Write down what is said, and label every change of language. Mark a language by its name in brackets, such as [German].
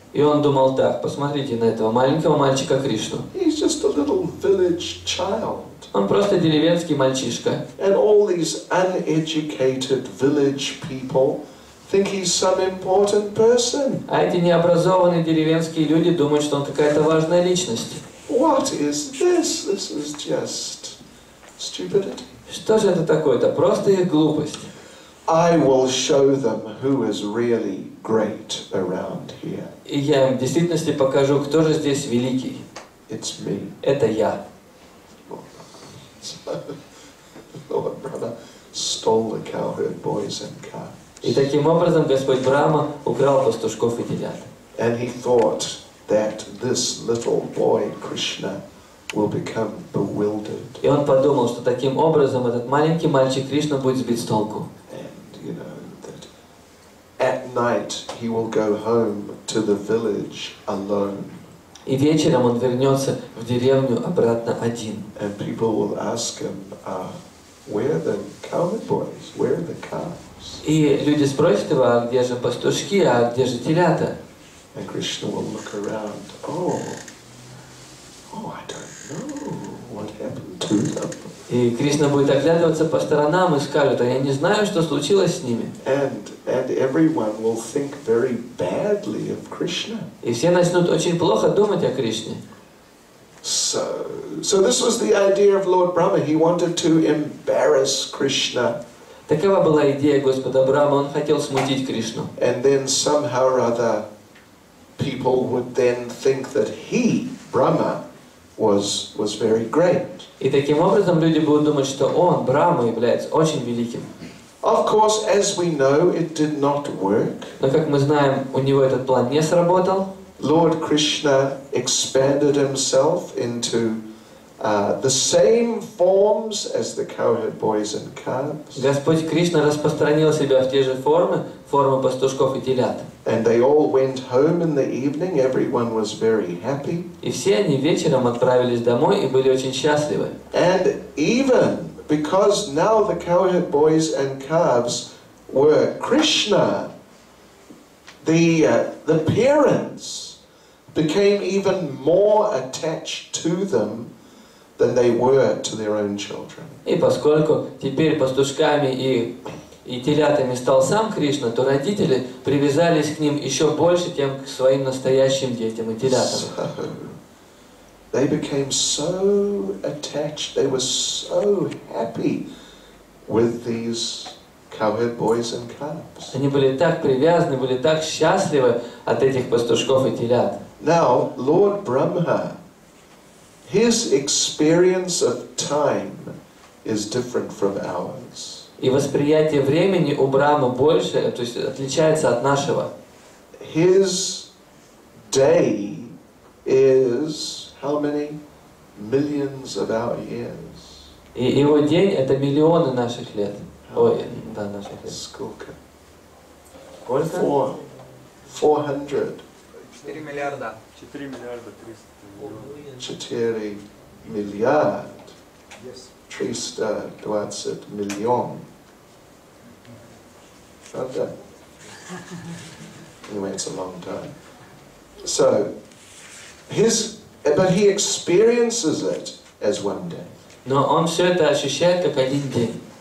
[Russian] И он думал так, посмотрите на этого маленького мальчика Кришну. [English] He's just a little village child. [Russian] Он просто деревенский мальчишка. [English] And all these uneducated village people think he's some important person. [Russian] А эти необразованные деревенские люди думают, что он какая-то важная личность. [English] What is this? This is just stupidity. [Russian] Что же это такое? Это просто их глупость. [English] I will show them who is really great around here. [Russian] И я им в действительности покажу, кто же здесь великий. [English] It's me. [Russian] Это я. [English] So, Lord Brahma stole the cowherd boys and calves. [Russian] И таким образом Господь Брахма украл пастушков и телят. [English] And he thought that this little boy Krishna will become bewildered. [Russian] И он подумал, что таким образом этот маленький мальчик Кришна будет сбит с толку. [English] And you know that at night he will go home to the village alone. [Russian] И вечером он вернется в деревню обратно один. [English] And people will ask him, where are the cowherd boys? Where are the calves? [Russian] И люди спросят его, а где же пастушки, а где же телята? [English] And Krishna will look around. Oh, I don't know what happened to them. [Russian] И Кришна будет оглядываться по сторонам и скажет, а я не знаю, что случилось с ними. [English] And everyone will think very badly of Krishna. [Russian] И все начнут очень плохо думать о Кришне. [English] So this was the idea of Lord Brahma. He wanted to embarrass Krishna. [Russian] Такова была идея Господа Брахмы, он хотел смутить Кришну. [English] And then somehow or other, people would then think that he, Brahma, was very great. [Russian] И таким образом люди будут думать, что он, Брахма, является очень великим. [English] Of course, as we know, it did not work. [Russian] Но, как мы знаем, у него этот план не сработал. [English] Lord Krishna expanded himself into the same forms as the cowherd boys and calves. [Russian] Господь Кришна распространил себя в те же формы пастушков и телят. [English] And they all went home in the evening. Everyone was very happy. [Russian] И все они вечером отправились домой и были очень счастливы. [English] And even because now the cowherd boys and calves were Krishna, the parents became even more attached to them than they were to their own children. [Russian] И поскольку теперь пастушками и телятами стал сам Кришна, то родители привязались к ним еще больше, чем к своим настоящим детям и телятам. [English] So, they became so attached, they were so happy with these cowherd boys and calves. [Russian] Они были так привязаны, были так счастливы от этих пастушков и телят. [English] Now, Lord Brahma, his experience of time is different from ours. [Russian] И восприятие времени у Брахмы больше, то есть отличается от нашего. [English] His day is how many millions of our years? [Russian] И его день — это миллионы наших лет. Ой, да, наших лет. Сколько? Сколько? 400. 4 миллиарда. 4 миллиарда 300 миллионов. 4 миллиард 320 миллион. Правда? [English] Anyway, it's a long time. So, but he experiences it as one day. [Russian] Но он все это ощущает как один день.